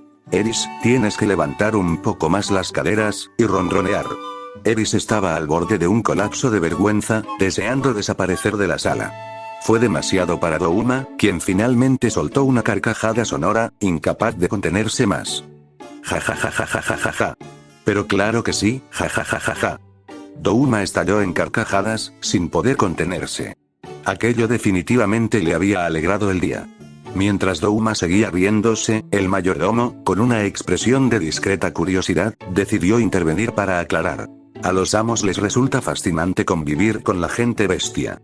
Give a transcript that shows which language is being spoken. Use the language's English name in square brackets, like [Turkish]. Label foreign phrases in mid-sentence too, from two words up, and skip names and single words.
[Spanish] Eris, tienes que levantar un poco más las caderas, y ronronear. Eris estaba al borde de un colapso de vergüenza, deseando desaparecer de la sala. Fue demasiado para Douma, quien finalmente soltó una carcajada sonora, incapaz de contenerse más. Ja ja ja ja ja ja ja ja. Pero claro que sí, ja ja ja ja ja. Douma estalló en carcajadas, sin poder contenerse. Aquello definitivamente le había alegrado el día. Mientras Douma seguía riéndose, el mayordomo, con una expresión de discreta curiosidad, decidió intervenir para aclarar. A los amos les resulta fascinante convivir con la gente bestia.